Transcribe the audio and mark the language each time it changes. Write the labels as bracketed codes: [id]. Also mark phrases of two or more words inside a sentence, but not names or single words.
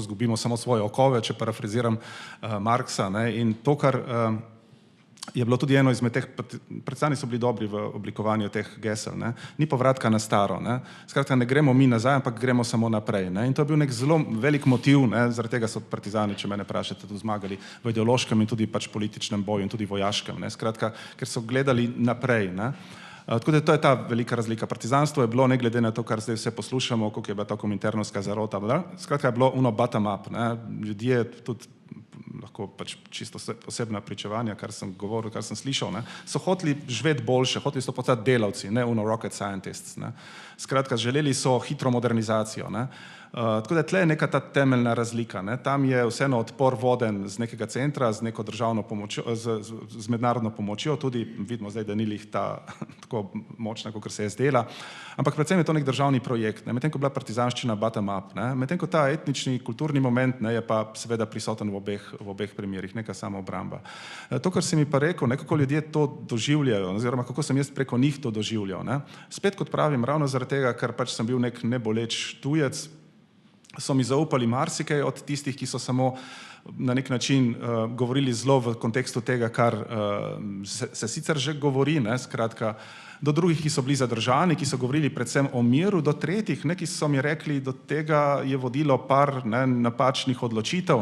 [sl] zgubimo samo svoje okove, če parafraziram Marksa, in to, kar je bilo tudi eno izmed teh, predstavni so bili dobri v oblikovanju teh gesel, ni povratka na staro, skratka ne gremo mi nazaj, ampak gremo samo naprej, in to je bil nek zelo velik motiv, zaradi tega so partizani, če mene vprašate, tudi zmagali v ideološkem in tudi pač političnem boju in tudi vojaškem, skratka, ker so gledali naprej, tako da to je ta velika razlika. Partizanstvo je bilo, ne glede na to, kar zdaj vse poslušamo, koliko je bila to kominternovska zarota, skratka je bilo [en] bottom up, [sl] ljudje tudi lahko pač čisto osebna pričevanja, kar sem govoril, kar sem slišal, so hoteli živeti boljše, hoteli so postati delavci, ne [en] rocket scientists. [sl] Skratka, želeli so hitro modernizacijo. Tako da tle je neka ta temeljna razlika. Ne. Tam je vseeno odpor voden z nekega centra, z neko državno pomočjo, z mednarodno pomočjo, tudi vidimo zdaj, da ni lih ta tako močna, kot se je zdela, ampak predvsem je to nek državni projekt, ne. Medtem ko je bila partizanščina [en] bottom up, [sl] ne. Medtem ko ta etnični, kulturni moment, ne, je pa seveda prisoten v obeh primerih, neka samoobramba. To, kar si mi pa rekel, kako ljudje to doživljajo, oziroma kako sem jaz preko njih to doživljal, ne. Spet kot pravim, ravno zaradi tega, ker pač sem bil nek neboleč tujec, so mi zaupali marsikaj od tistih, ki so samo na nek način govorili zelo v kontekstu tega, kar se sicer že govori, ne, skratka, do drugih, ki so bili zadržani, ki so govorili predvsem o miru, do tretjih, ne, ki so mi rekli, do tega je vodilo par napačnih odločitev.